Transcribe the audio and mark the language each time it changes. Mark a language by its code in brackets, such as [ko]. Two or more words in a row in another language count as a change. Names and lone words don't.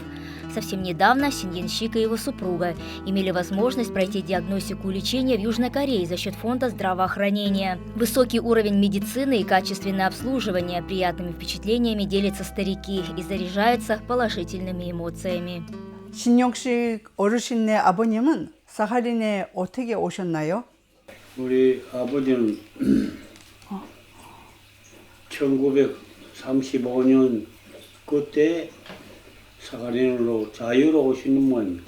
[ru] Совсем недавно Синьянщик и его супруга имели возможность пройти диагностику и лечение в Южной Корее за счет фонда здравоохранения. Высокий уровень медицины и качественное обслуживание, приятными впечатлениями делятся старики и заряжаются положительными эмоциями. [ko] 신용식 어르신네 아버님은 사하린에 어떻게 오셨나요? 우리 아버지는 1935년 그때 사하린으로 자유로 오시는 모양입니다.